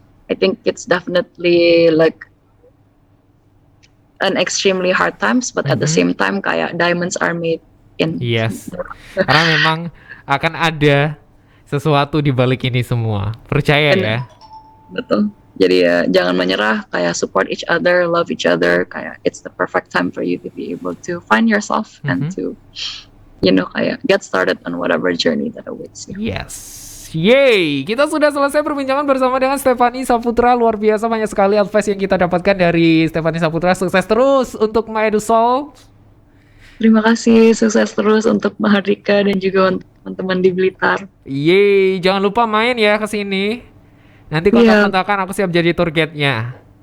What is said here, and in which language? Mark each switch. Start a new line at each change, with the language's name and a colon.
English: I think it's definitely like an extremely hard times, but at the same time kayak diamonds are made in.
Indonesian: Karena memang akan ada sesuatu di balik ini semua. Percaya ya. Betul. Jadi ya jangan menyerah,
English: kayak support each other, love each other, kayak it's the perfect time for you to be able to find yourself and to kayak get started on whatever journey that awaits you.
Indonesian: Yeay, kita sudah selesai perbincangan bersama dengan Stefani Saputra. Luar biasa, banyak sekali advice yang kita dapatkan dari Stefani Saputra. Sukses terus untuk MyEdusolve. Terima kasih, sukses terus untuk Mahardika dan juga untuk teman-teman di Blitar. Yeay, jangan lupa main ya ke sini. Nanti kontak-kontakan, aku siap jadi tour guide-nya.